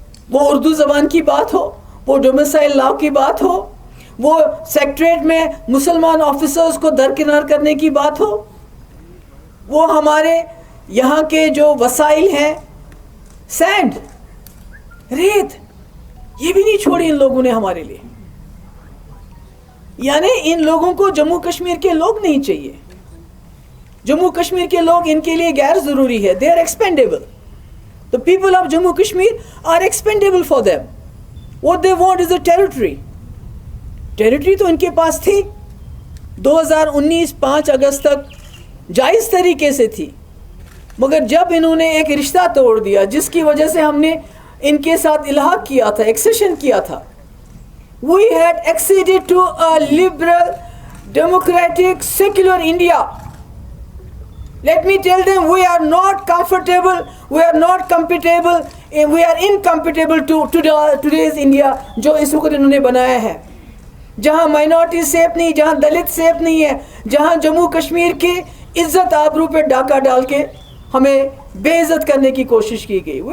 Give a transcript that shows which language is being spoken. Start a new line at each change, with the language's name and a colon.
Urdu: وہ اردو زبان کی بات ہو، وہ ڈومیسائل لاء کی بات ہو، وہ سیکٹریٹ میں مسلمان آفیسرز کو درکنار کرنے کی بات ہو، وہ ہمارے یہاں کے جو وسائل ہیں، سینڈ، ریت، یہ بھی نہیں چھوڑی ان لوگوں نے ہمارے لیے. یعنی ان لوگوں کو جموں کشمیر کے لوگ نہیں چاہیے. جموں کشمیر کے لوگ ان کے لیے غیر ضروری ہے.
English: they are expendable. The people of Jammu Kashmir are expendable for them. What they want is a territory.
Urdu: Territory تو ان کے پاس تھی 2019 5 اگست تک جائز طریقے سے تھی، مگر جب انہوں نے ایک رشتہ توڑ دیا جس کی وجہ سے ہم نے ان کے ساتھ الحاق کیا تھا، ایکسیشن کیا تھا.
English: We had acceded to a liberal, democratic, secular India. Let me tell them we are not comfortable, we are not compatible, we are incompatible to today's India
Urdu: جو اس وقت انہوں نے بنایا ہے، جہاں مائنورٹی سیف نہیں، جہاں دلت سیف نہیں ہے، جہاں جموں کشمیر کی عزت آبرو پہ ڈاکہ ڈال کے ہمیں بے عزت کرنے کی کوشش کی گئی.